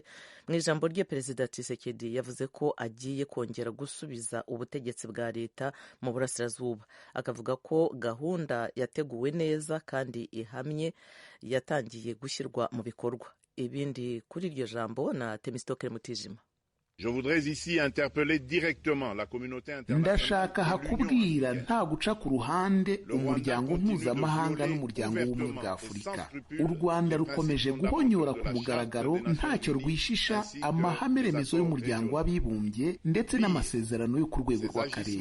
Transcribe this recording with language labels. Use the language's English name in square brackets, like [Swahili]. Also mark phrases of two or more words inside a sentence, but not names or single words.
[Kinyarwanda] Mu ijambo rye, Perezida Tshisekedi yavuze ko agiye kongera gusubiza ubutegetsi bwa leta mu burasirazuba. Akavuga ko gahunda yateguwe neza kandi ihamye yatangiye gushyirwa mu bikorwa. Ibindi kuri iryo jambo na Temistokere Mutijima. [French] Je voudrais ici interpeller directement la communauté internationale. [Kinyarwanda] Ndashaka hakubwira nta guca ku ruhande umuryango mpuzamahanga n'umuryango w'ubumwe bwa Afurika. U Rwanda rukomeje guhonyora ku mugaragaro ntacyo rwishisha amahame remezo y'umuryango w'abibumbye ndetse n'amasezerano yo ku rwego rw'akarere.